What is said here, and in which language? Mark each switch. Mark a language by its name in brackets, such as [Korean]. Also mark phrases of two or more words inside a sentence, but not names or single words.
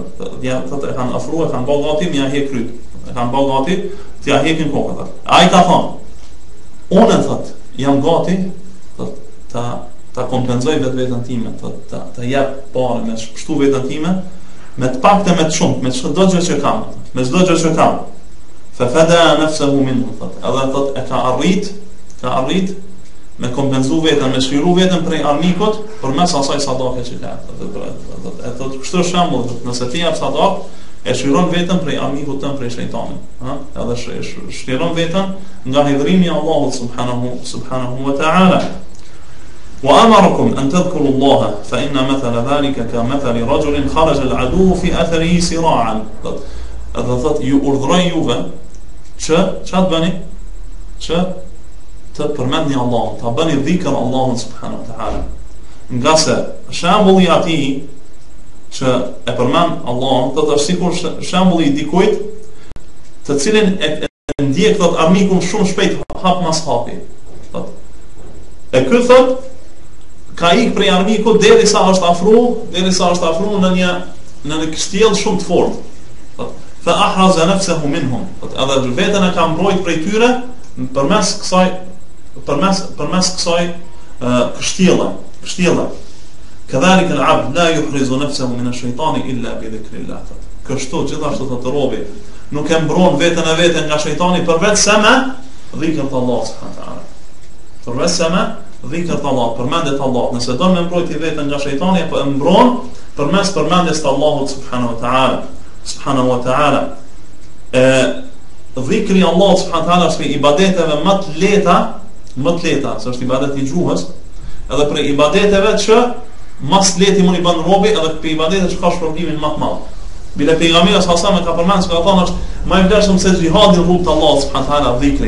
[Albanian] Thot e kanë ofruar, kanë bërë gati m'ja hek kryt. E kanë bërë gati t'ja hekin kokën. Ai ka thonë, unë thot jam gati thot ta kompenzoj vetën time, ta jap parë me shpështu vetën time, me të paktë me të shumë, me çdo gjë që kam. [Arabic] ففدى نفسه منه, [Albanian] edhe thot e ka arrit me kompenzu vetën, me shliru vetën prej armikut përmes asaj sadake që ka. Thot kështu është shembull, nëse ti jap sadak, e shiron veten prej armikut tën, prej shejtanit, edhe shliron veten nga hidhrimi i Allahut [Arabic] سبحانه وتعالى. وأمركم أن تذكروا الله فإن مثل ذلك كمثل رجل خرج العدو في أثره سراعا. [Albanian] Edhe thot ju urdhroj juve që çfarë bëni? Që të përmendni Allahun, ta bëni dhikr Allahun [Arabic] سبحانه وتعالى. [Albanian] Nga se shembulli i atij që e përmend Allahun, do të është sikur shembulli i dikujt të cilin e ndjek thot armikun shumë shpejt hap mas hapi. E ky thot ka ik prej armikut derisa është afru në një kështjell shumë të fortë. [Arabic] فأحرز نفسه منهم. [Albanian] Edhe veten e ka mbrojt prej tyre përmes kësaj kështjelle. [Arabic] كذلك العبد لا يحرز نفسه من الشيطان إلا بذكر الله. [Albanian] Kështu gjithashtu të robi nuk e mbron veten e veten nga shejtani përveç se me dhikr të Allah [Arabic] سبحانه وتعالى. [Albanian] Përveç se me dhikr të Allah, përmendjet Allah. Nëse do me mbrojti veten nga shejtani, apo e mbron përmes përmendjes të Allahut [Arabic] سبحانه وتعالى. [Albanian] Dhikri Allah [Arabic] سبحانه وتعالى [Albanian] është ibadeteve më të lehta, se është ibadet i gjuhës, edhe për ibadeteve që mas leti mund i bën robi, edhe për ibadetet që ka shpërblimin më të madh. Bile pejgamberi [Arabic] صلى الله عليه وسلم [Albanian] ka përmendur se ka thonë është më i vlerësëm se xhihadi në rrugt të Allahut [Arabic] سبحانه وتعالى, [Albanian] dhikri.